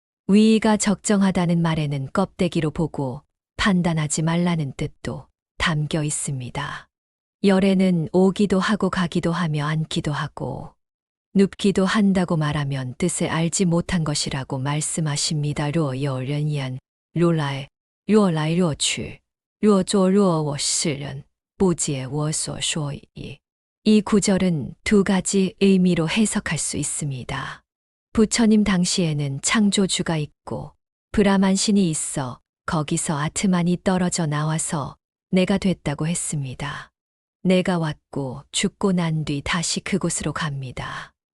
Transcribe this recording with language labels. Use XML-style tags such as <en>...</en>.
<ko>위의가 적정하다는 말에는 껍데기로 보고 판단하지 말라는 뜻도 담겨 있습니다. 열에는 오기도 하고 가기도 하며 앉기도 하고 눕기도 한다고 말하면 뜻을 알지 못한 것이라고 말씀하십니다.</ko> <zh>若有人言如来若来若去若作若卧，是人不解我所说矣。</zh> <ko>이 구절은 두 가지 의미로 해석할 수 있습니다. 부처님 당시에는 창조주가 있고 브라만 신이 있어 거기서 아트만이 떨어져 나와서 내가 됐다고 했습니다. 내가 왔고 죽고 난 뒤 다시 그곳으로 갑니다.</ko>